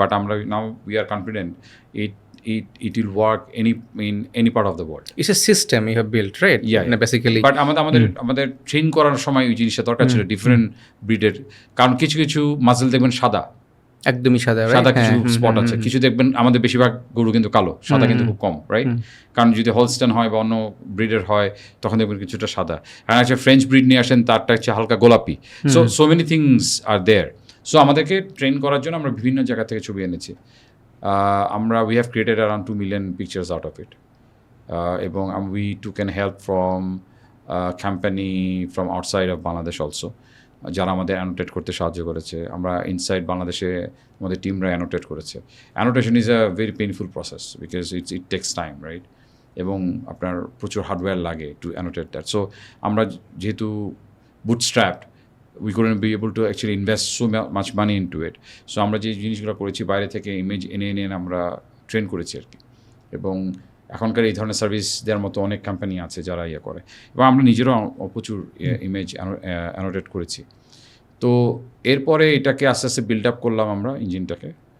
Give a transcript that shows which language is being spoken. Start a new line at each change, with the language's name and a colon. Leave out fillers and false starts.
English: But আমরা now we are confident it will work in any part of the world. It's a system you have built, right? Yeah, basically.
Bangla: But আমাদের train করার সময় ওই জিনিসটা দরকার ছিল different ব্রিডের, কারণ কিছু মাসল দেখবেন সাদা, একদমই সাদা, কিছু স্পট আছে, কিছু দেখবেন আমাদের বেশিরভাগ গরু কিন্তু কালো, সাদা কিন্তু খুব কম, রাইট? কারণ যদি হলস্টেন হয় বা অন্য ব্রিডের হয় তখন দেখবেন কিছুটা সাদা, আর একটা ফ্রেঞ্চ ব্রিড নিয়ে আসেন তারটা হচ্ছে হালকা গোলাপি। So many things are there. So আমাদেরকে ট্রেন করার জন্য আমরা বিভিন্ন জায়গা থেকে ছবি এনেছি।
English: we have created around 2 million pictures out of it, এবং we took an help from company from outside of Bangladesh also, যারা আমাদের annotate করতে সাহায্য করেছে।
Bangla: আমরা ইনসাইড বাংলাদেশে আমাদের টিমরা অ্যানোটেট করেছে। Annotation is a very painful process because it takes time, right? এবং আপনার প্রচুর হার্ডওয়্যার লাগে টু অ্যানোটেট দ্যাট।
English: So আমরা যেহেতু bootstrapped, we couldn't be able to actually invest so much money into it.
Bangla: So আমরা যে জিনিসগুলো করেছি বাইরে থেকে ইমেজ এনে আমরা ট্রেন করেছি আর কি। এবং এখনকার এই ধরনের সার্ভিস দেওয়ার মতো অনেক কোম্পানি আছে যারা ইয়ে করে, এবং আমরা নিজেরও প্রচুর ইমেজ অ্যানোটেট করেছি। তো এরপরে এটাকে আস্তে আস্তে বিল্ড আপ করলাম আমরা ইঞ্জিনটাকে।